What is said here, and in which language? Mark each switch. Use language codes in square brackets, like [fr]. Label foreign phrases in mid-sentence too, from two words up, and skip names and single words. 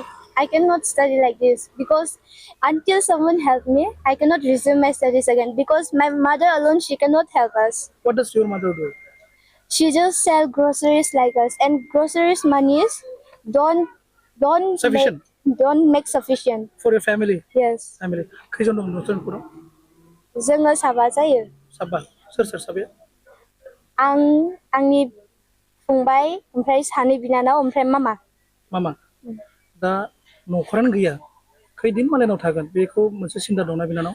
[en] I cannot study like this, because until someone help me, I cannot resume my studies again, because my mother alone, she cannot help us. What does your mother do? She just sell groceries like us, and groceries monies don't make sufficient for your family. Yes. Family. [brx] खैजन दं न'खराव? जोङो साबा जायो. साबा. सोर साबाया? आंनि फंबाय, ओमफ्राय सानै बिनानाव, ओमफ्राय मामा. मामा. दा न'खरानो गैया, खैदिन मालायनाव थागोन बेखौ मोनसे सिन्था दंना बिनानाव?